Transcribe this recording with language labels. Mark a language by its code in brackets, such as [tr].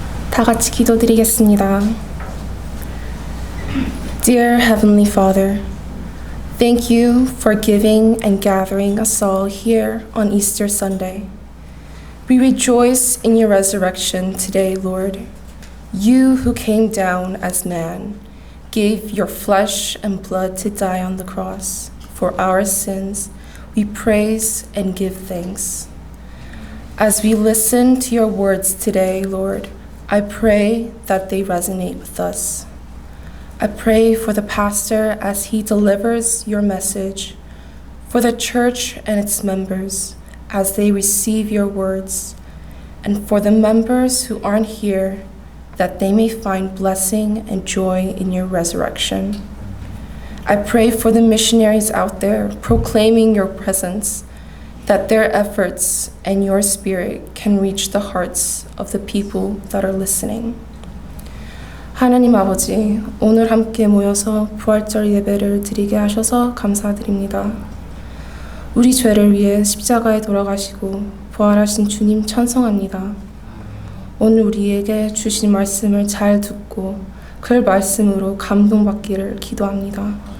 [ko] 다 같이 기도드리겠습니다. [en] Dear Heavenly Father, thank you for giving and gathering us all here on Easter Sunday. We rejoice in your resurrection today, Lord. You who came down as man, gave your flesh and blood to die on the cross. For our sins, we praise and give thanks. As we listen to your words today, Lord, I pray that they resonate with us. I pray for the pastor as he delivers your message, for the church and its members as they receive your words, and for the members who aren't here, that they may find blessing and joy in your resurrection. I pray for the missionaries out there proclaiming your presence, that their efforts and your spirit can reach the hearts of the people that are listening. [ko] 하나님 아버지, 오늘 함께 모여서 부활절 예배를 드리게 하셔서 감사드립니다. 우리 죄를 위해 십자가에 돌아가시고 부활하신 주님 찬송합니다. 오늘 우리에게 주신 말씀을 잘 듣고 그 말씀으로 감동받기를 기도합니다.